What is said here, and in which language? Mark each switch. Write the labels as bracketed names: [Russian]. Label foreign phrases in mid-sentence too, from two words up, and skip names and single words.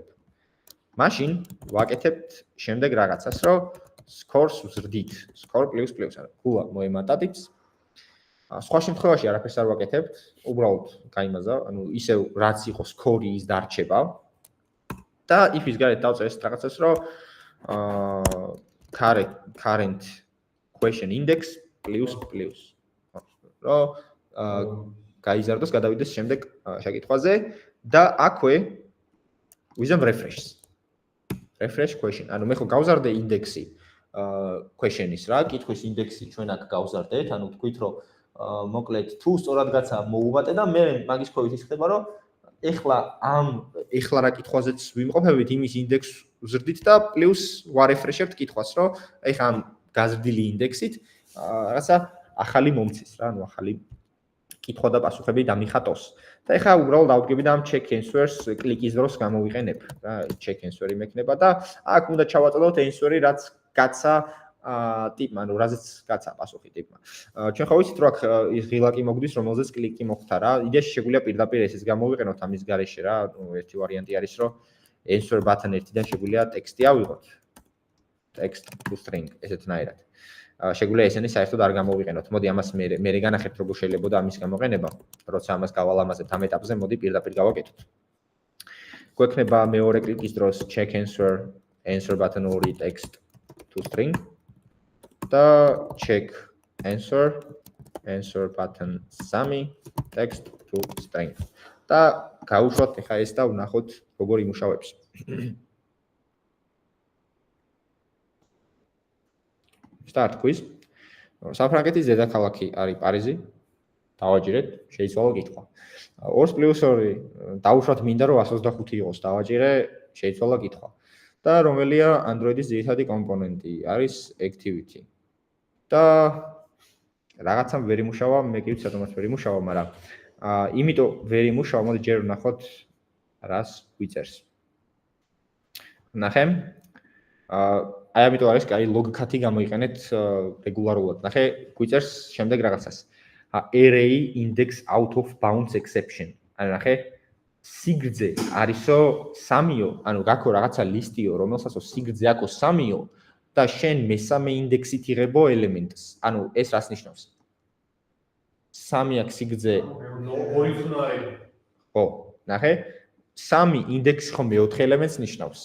[Georgian] მაშინ ვაკეთებთ შემდეგ რაღაცას, რომ scores ვზრდით, [English] score plus plus, [Georgian] ანუ გულა მოემატა ტიპს. სხვა შემთხვევაში არაფერს არ ვაკეთებთ, უბრალოდ გაიმაზა, ანუ ისევ რაც იყო score ის დარჩება. და if-ის გარეთ დავწერთ რაღაცას, რომ [English] current question index plus plus. [Georgian] რომ გაიზარდოს, გადავიდეს შემდეგ შეკითხვაზე და აქვე ვიზამ refresh-ს. [English] refresh question. [Georgian] ანუ მე ხო გავზარდე ინდექსი question-ის რა, კითხვის ინდექსი ჩვენ აქ გავზარდეთ, ანუ თქვით რომ მოკლედ თუ სწორად გაცა მოუმატე და მე მაგის ქვევით ის ხდება რომ ეხლა რა კითხვაზეც ვიმყოფებით იმის ინდექს ვზრდით და პლუს ვარეფრეშებთ კითხვას რომ ეხლა ამ გაზრდილი ინდექსით რაღაცა ახალი მომცეს რა, ანუ ახალი კითხვა და პასუხები დამიხატოს. და ეხლა უბრალოდ დავდგები და ამ [English] check answers [Georgian] კლიკის დროს გამოვიყენებ რა, [English] check answer- [Georgian] ი მექნება და აქ უნდა ჩავაწოდოთ answer-ი რაც გაცა ტიპმა, ანუ რაზეც გაცა პასუხი ტიპმა. ჩვენ ხო ვიცით რომ აქ ის ღილაკი მოგდის, რომელზეც კლიკი მოხდა რა. იდეაში შეგვიძლია პირდაპირ ესეც გამოვიყენოთ ამის გარეშე რა. ერთი ვარიანტი არის რომ [English] answer button [Georgian] ერთიდან შეგვიძლია ტექსტი ავიღოთ. [English] text to string ესეთნაირად. [Georgian] შეგვიძლია ესენი საერთოდ არ გამოვიყენოთ. მოდი ამას მე განახერხებთ როგორ შეიძლება ამის გამოყენება. როცა ამას გავალამაზებთ ამ ეტაპზე, მოდი პირდაპირ გავაკეთოთ. გვექნება მეორე კლიკის დროს [English] check answer button [Georgian] ორი [English] text to string [Georgian] და [English] check answer button 3 text to string. [Georgian] და გავუშვათ ახლა ეს და ვნახოთ როგორ იმუშავებს. [English] Start quiz. [Georgian] საფრანგეთის დედაქალაქი არის პარიზი. დავაჭირეთ, შეიცვალა კითხვა. 2+2 დავუშვათ მინდა რომ 125 იყოს, დავაჭირე, შეიცვალა კითხვა. და რომელია Android-ის ძირითადი კომპონენტი? არის Activity. და რაღაცამ ვერ იმუშავა, მე კი ვიცი რატომაც ვერ იმუშავა, მაგრამ იმიტომ ვერ იმუშავა, მოდი ჯერ ვნახოთ რას ვიწერს. ნახე. აი ამიტომ არის კაი logcat-ი გამოიყენეთ რეგულარულად. ნახე, გვიწერს შემდეგ რაღაცას. [English] Array index out of bounds exception. [Georgian] ანუ ნახე, სიგრძე არისო 3-ო, ანუ გაქო რაღაცა ლისტიო, რომელსაცო სიგრძე აქვს 3-ო და შენ მესამე ინდექსით იღებო ელემენტს. ანუ ეს რას ნიშნავს? 3 აქვს სიგრძე. ორი თუნარი. ხო, ნახე, 3 ინდექსი ხო მეოთხე ელემენტს ნიშნავს.